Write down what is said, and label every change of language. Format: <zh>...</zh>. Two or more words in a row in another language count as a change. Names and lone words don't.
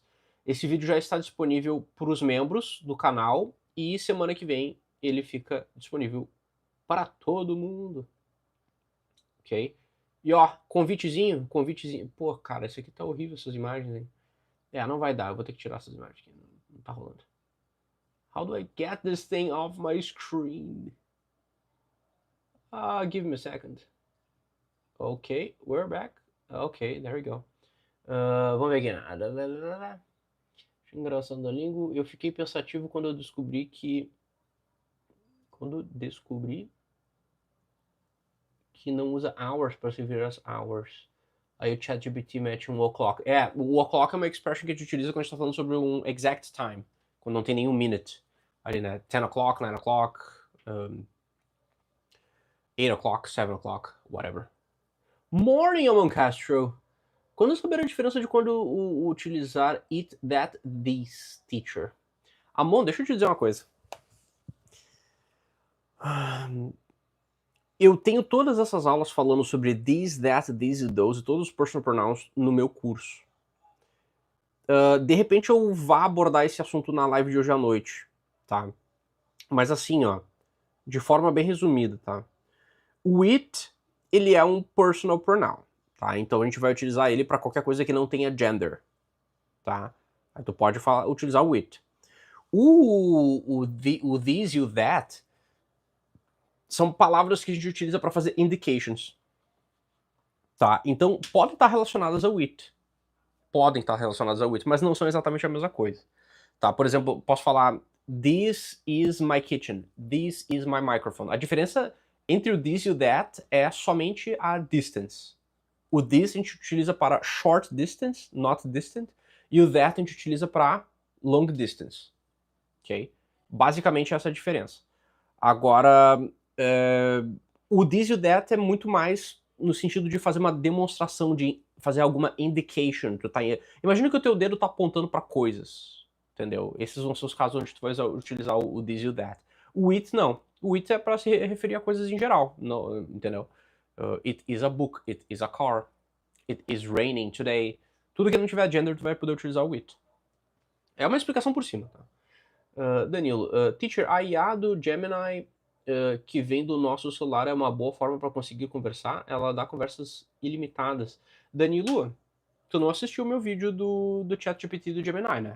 <pt>Esse vídeo já está disponível para os membros do canal. E semana que vem ele fica disponível para todo mundo. Ok? E ó, convitezinho. Pô, cara, esse aqui tá horrível, essas imagens, hein? Não vai dar. Eu vou ter que tirar essas imagens aqui. Não tá rolando.</pt> <en>How do I get this thing off my screen? Give me a second. Okay, we're back. Okay, there we go.</en> <pt>Vamos ver aqui. Engraçado da língua. Eu fiquei pensativo quando eu descobri que... que não usa hours para servir as hours. Aí o ChatGPT mete um o'clock. O o'clock é uma expression que a gente utiliza quando a gente tá falando sobre um</pt> <en>exact time.</en> <pt>Quando não tem nenhum minute. Ali, né?</pt> <en>10 o'clock, 9 o'clock, 8 o'clock, 7 o'clock, whatever.</en> <pt>Morning, Amon Castro. Quando saber a diferença de quando utilizar</pt> <en>it, that, this,</en> <pt>teacher? Amon, deixa eu te dizer uma coisa. Eu tenho todas essas aulas falando sobre</pt> <en>this, that, this</en> <pt>e those e todos os</pt> <en>personal pronouns</en> <pt>no meu curso. De repente eu vá abordar esse assunto na live de hoje à noite, tá? Mas assim, ó, de forma bem resumida, tá? O it, ele é um</pt> <en>personal pronoun,</en> <pt>tá? Então a gente vai utilizar ele para qualquer coisa que não tenha gender, tá? Aí tu pode utilizar o it. O this e o that são palavras que a gente utiliza para fazer indications, tá? Então podem estar relacionadas ao it. Mas não são exatamente a mesma coisa, tá? Por exemplo, posso falar</pt> <en>this is my kitchen, this is my microphone.</en> <pt>A diferença entre o this e o that é somente a distance. O this a gente utiliza para</pt> <en>short distance, not distant,</en> <pt>e o that a gente utiliza para</pt> <en>long distance,</en> <pt>ok? Basicamente essa é a diferença. Agora, o this e o that é muito mais no sentido de fazer uma demonstração, de fazer alguma indication. Imagina que o teu dedo tá apontando para coisas, entendeu? Esses vão ser os casos onde tu vai utilizar o this e o that. O it não. O it é para se referir a coisas em geral, não, entendeu?</pt> <en>It is a book, it is a car, it is raining today.</en> <pt>Tudo que não tiver gender, tu vai poder utilizar o it. É uma explicação por cima, tá? Danilo, teacher, a IA do Gemini que vem do nosso celular é uma boa forma para conseguir conversar? Ela dá conversas ilimitadas. Danilo, tu não assistiu o meu vídeo do ChatGPT do Gemini, né?</pt>